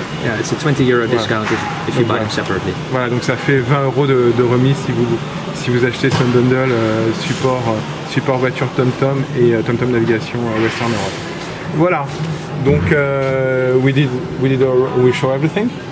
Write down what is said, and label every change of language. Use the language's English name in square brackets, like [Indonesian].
[English] Yeah, it's a 20 € discount if you buy them separately. [French] Voilà, donc ça fait 20 € de remise si vous achetez ce bundle support voiture TomTom et TomTom Navigation Western Europe. Voilà. [English] Donc we show everything.